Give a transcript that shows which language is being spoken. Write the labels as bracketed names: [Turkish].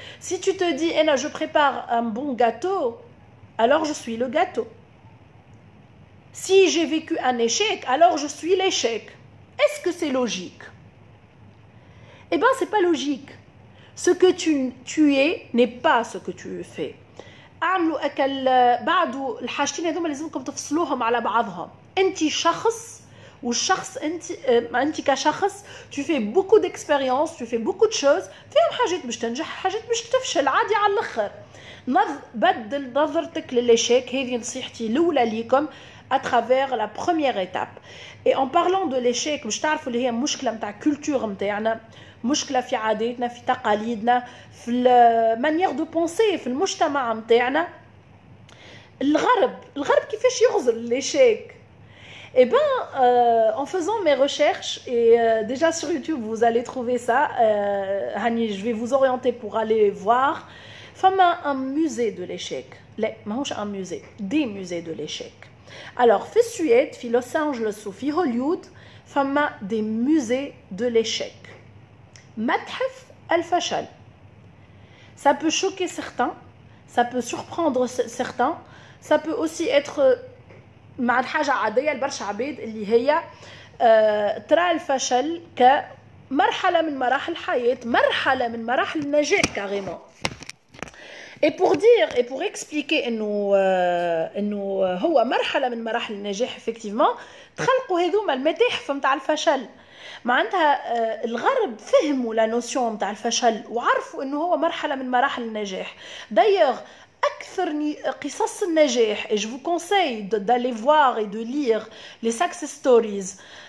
[French] Si tu te dis أنا je prépare un bon gâteau, alors je suis le gâteau. Si j'ai vécu un échec, alors je suis l'échec. Est-ce que c'est logique? Eh bien, c'est pas logique. Ce que tu es n'est pas ce que tu fais. [Arabic] اعملوا اكل بعدوا الحاجتين هذوما لازمكم تفصلوهم على بعضهم. انت شخص والشخص انت كشخص [French] tu fais beaucoup d'expériences, tu fais beaucoup de choses. [Arabic] فيهم حاجات باش تنجح، حاجات باش تفشل، عادي على الاخر. بدل نظرتك للإشيك. هذه نصيحتي الاولى ليكم [French] à travers la première étape. Et en parlant de l'échec [Arabic] باش تعرفوا اللي هي مشكله نتاع كولتور نتاعنا، مشكله في عاداتنا، في تقاليدنا، في المانيير دو بونسي، في المجتمع نتاعنا. الغرب كيفاش يغزر l'échec. [French] Eh bien, en faisant mes recherches, et déjà sur YouTube, vous allez trouver ça, je vais vous orienter pour aller voir. Fama un musée de l'échec. Un musée, des musées de l'échec. [Arabic] Alors, في السويد، في لوس أنجلوس وفي هوليوود، فما [French] des musées de l'échec. [Arabic] متحف الفشل. [French] Ça peut choquer certains, ça peut surprendre certains, ça peut aussi être [Arabic] مع حاجة عادية لبرشا عباد اللي هي ترى الفشل كمرحلة من مراحل الحياة، مرحلة من مراحل النجاح كاريمون. [French] Et pour dire et pour expliquer [Arabic] انه هو مرحله من مراحل النجاح effectivement تخلقوا هذوما المتاحف نتاع الفشل. معناتها الغرب فهموا لا نوسيون نتاع الفشل وعرفوا انه هو مرحله من مراحل النجاح. [French] d'ailleurs [Arabic] اكثر قصص النجاح [French] et je vous conseille d'aller voir et de lire les success stories.